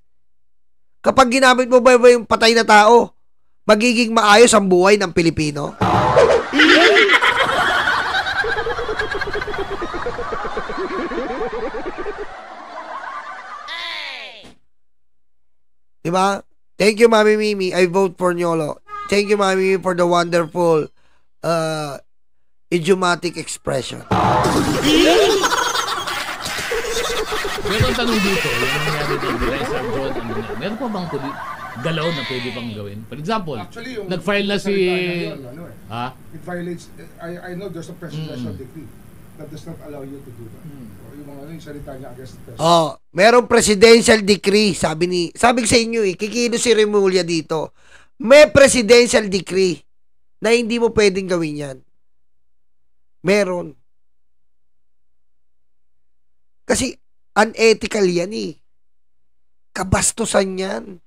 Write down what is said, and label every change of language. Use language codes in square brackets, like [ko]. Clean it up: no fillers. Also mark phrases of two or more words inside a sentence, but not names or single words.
[tl] Kapag ginamit mo ba yung patay na tao, magiging maayos ang buhay ng Pilipino? Diba? [en] Thank you, Mami Mimi. I vote for Nyolo. Thank you, Mami Mimi, for the wonderful idiomatic expression. [tl] Meron tanong dito, yung nangyari doon, Sir John, meron pa bang galaw na pwede pang gawin? [en] For example, actually, [tl] nag-file na si... [en] It violates, I know there's a presidential decree that does not allow you to do that. [tl] Yung mga yung salita niya [en] against the president. [tl] Merong [en] presidential decree, [tl] sabi ko sa inyo kikilos si Remulla dito. May [en] presidential decree [tl] na hindi mo pwedeng gawin yan. Meron. Kasi unethical yan Kabastusan yan.